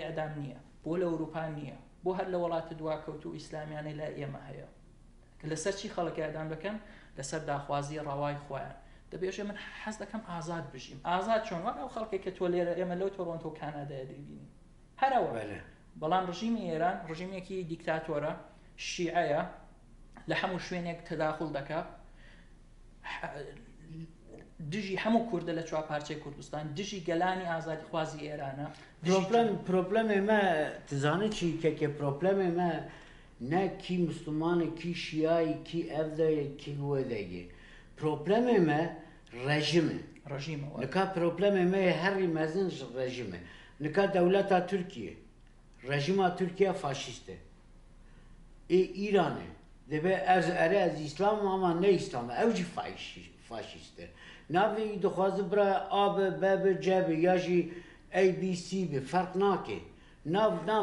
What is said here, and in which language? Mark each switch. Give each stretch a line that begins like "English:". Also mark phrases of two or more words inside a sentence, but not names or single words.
Central Kurdish: ئەعدام نییە بۆ لە ئەوروپا نییە بۆ هەر لە وڵاتە دواکەوت و ئیسلامیانەی لە ئێمە هەیە کە لەسەر چی خەڵکی ئەعدام دەکەن لەسەر داخوازی ڕاوای خۆیان دەبێژێ من حەز دەکەم ئازاد بژیم ئازاد چۆن وەک ئەو خەڵکی کە تۆ لێرە ئێمە لەو تۆڕۆنتۆ و کانادایە دەبینین هەرەوە بەڵام ڕژیمی ئێران ڕژیمێکی دیکتاتۆرە شیعەیە لە هەموو شوێنێک تەداخل دەکات دژی هەموو کوردە لە چوار پارچەی کوردستان دژی گەلانی ئازادی خوازی ئێرانە
Kurdish: پرۆبلەمێ مە تزانێت چی کەکێ پرۆبلەمێ مە نە کی مسلمانە کی شیایی کی ئەڤدەیە کی وەدەیە پرۆبلەمێ مە ڕێژیمە ڕژیمەوە نکا پرۆبلەمێ مە هەری مەزن ڕێژیمە نکا دەولەتا تورکیە ڕێژیما تورکیا فاشیستە ئیرانە دەبێ ئەرێ ئەز ئیسلام ئەما نە ئیسلامە ئەوجی فاشیستە ناوی دخوازی برا ئابە بەبە جەبە یاژی ABC بێ فەرق ناکێ ناو